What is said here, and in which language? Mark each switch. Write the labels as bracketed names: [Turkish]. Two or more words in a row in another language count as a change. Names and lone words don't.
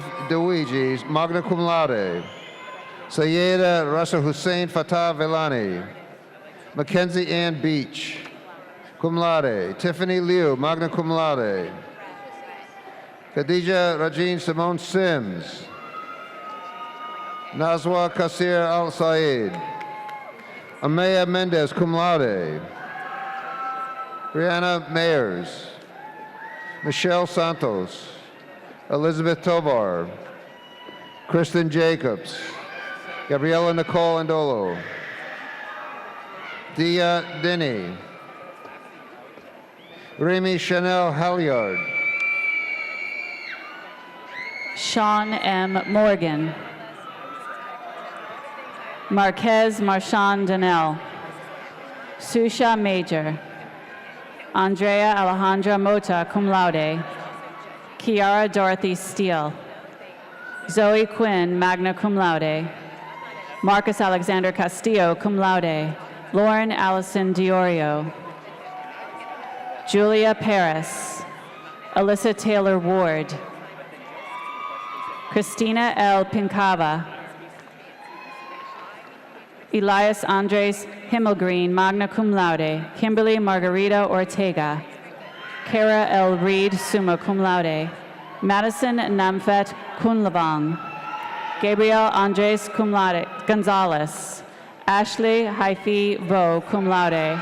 [English] DeWigi, [Latin] magna cum laude, [English] Sayeda Rasa Hussein Fatah Velani, Mackenzie Ann Beach, [Latin] cum laude, [English] Tiffany Liu, [Latin] magna cum laude, [English] Khadija Rajeen Simone Sims. Nazwa Kasir Al Said. Amaya Mendez, [Latin] cum laude. [English] Brianna Mayers. Michelle Santos. Elizabeth Tovar. Kristen Jacobs. Gabriela Nicole Andolo. Dia Denny. Remy Chanel Halyard. Sean M. Morgan. Marquez Marchand Donnell. Susha Major. Andrea Alejandra Mota, [Latin] cum laude. [English] Kiara Dorothy Steele. Zoe Quinn, [Latin] magna cum laude. [English] Marcus Alexander Castillo, [Latin] cum laude. [English] Lauren Allison Diorio. Julia Paris. Alyssa Taylor Ward. Christina L. Pincava. Elias Andres Himmelgreen, [Latin] magna cum laude. [English] Kimberly Margarita Ortega. Kara L. Reed, [Latin] summa cum laude. [English] Madison Namfet Kunlavang. Gabriel Andres [Latin] cum laude [English] Gonzalez. Ashley Haifi Vo, [Latin] cum laude.